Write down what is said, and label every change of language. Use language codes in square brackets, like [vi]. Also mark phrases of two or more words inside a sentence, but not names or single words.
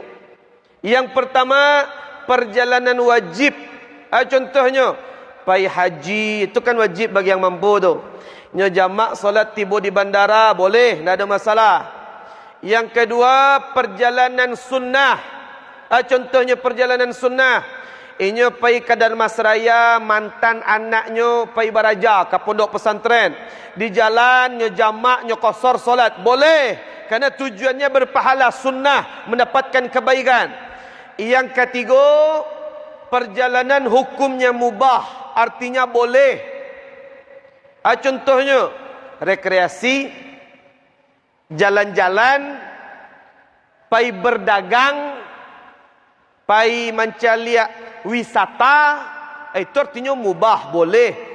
[id] Yang pertama, perjalanan wajib. Contohnya [min] pai haji, [id] itu kan wajib bagi yang mampu tu. Nya jamak solat tiba di bandara boleh, tak ada masalah. Yang kedua, perjalanan sunnah. Contohnya perjalanan sunnah. [min] Inyo pai ke Dharmasraya, mantan anaknya pai baraja ke pondok pesantren. Di jalan nyo jamak nyo qasar [id] solat boleh, kerana tujuannya berpahala sunnah, mendapatkan kebaikan. Yang ketiga, perjalanan hukumnya mubah, artinya boleh. Contohnya rekreasi, jalan-jalan, pai berdagang, pai mencari wisata, itu artinya mubah, boleh.